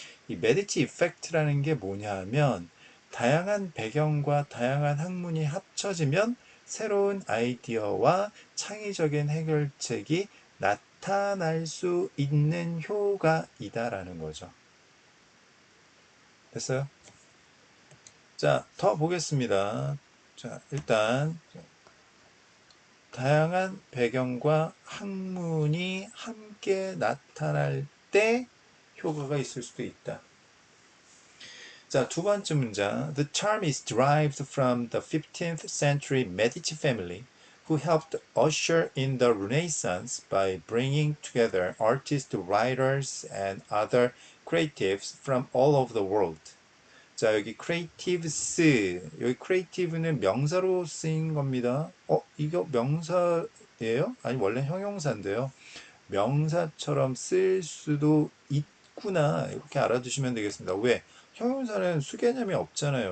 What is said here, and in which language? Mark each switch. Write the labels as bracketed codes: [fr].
[ko] 이 메디치 이펙트라는 게 뭐냐 하면 다양한 배경과 다양한 학문이 합쳐지면 새로운 아이디어와 창의적인 해결책이 나타날 수 있는 효과이다라는 거죠. 됐어요? 자, 더 보겠습니다. 자, 일단 다양한 배경과 학문이 함께 나타날 때 효과가 있을 수도 있다. 자, 두 번째 문장. [en] The term is derived from the 15th century Medici family, who helped usher in the Renaissance by bringing together artists, writers, and other creatives from all over the world. [ko] 자, 여기 creatives, 여기 creative는 명사로 쓰인 겁니다. 이거 명사예요? 아니, 원래 형용사인데요. 명사처럼 쓸 수도 있구나. 이렇게 알아두시면 되겠습니다. 왜? 형용사는 수개념이 없잖아요.